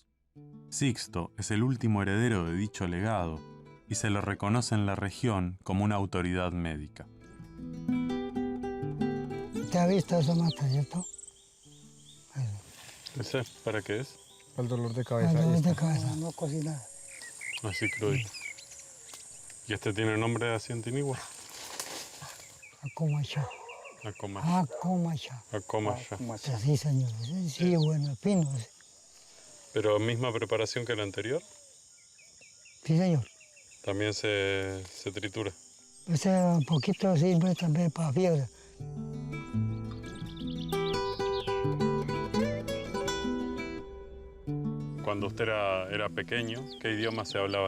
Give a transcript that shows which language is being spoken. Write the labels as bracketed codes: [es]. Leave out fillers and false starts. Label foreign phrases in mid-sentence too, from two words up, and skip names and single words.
[es] Sixto es el último heredero de dicho legado y se le reconoce en la región como una autoridad médica. ¿Te ha visto esa mata, cierto? ¿Ese para qué es? El dolor de El cabeza. dolor ahí de está. cabeza, no cocinar. Así crudito. ¿Y este tiene nombre así en tinigua? Acomacha. Acomasha. Acomacha. Acomasha. Sí, señor. Sí, bueno, pino. ¿Pero misma preparación que la anterior? Sí, señor. También se tritura. Ese un poquito sirve también para fiebre. Cuando usted era pequeño, ¿qué idioma se hablaba?